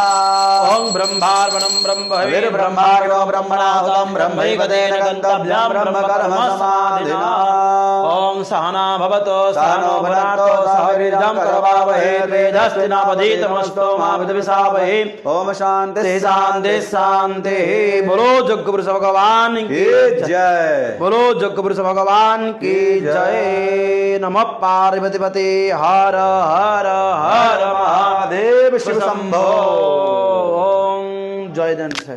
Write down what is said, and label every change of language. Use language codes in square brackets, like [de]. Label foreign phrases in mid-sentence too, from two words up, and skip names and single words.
[sa] ओम ब्रह्मार्पणं ब्रह्मविर्ब्रह्मार्पणो ब्रह्मणाहुतं ब्रह्मैवतेन गन्तव्यं ब्रह्मकर्म समाधिना। ओम सहना भवतु सहनो भुनक्तु सह वीर्यं करवावहै तेजस्विनावधीतमस्तु मा विद्विषावहै। ओम शान्ति शान्ति शान्तिः। [hi] बोलो जग पुरुष भगवान की जय। बोलो जग पुरुष भगवान की जय। [sa] नमः पार्वतीपते [hi] हर हर हर महादेव शिव शंभो। ओम जय जन साहब।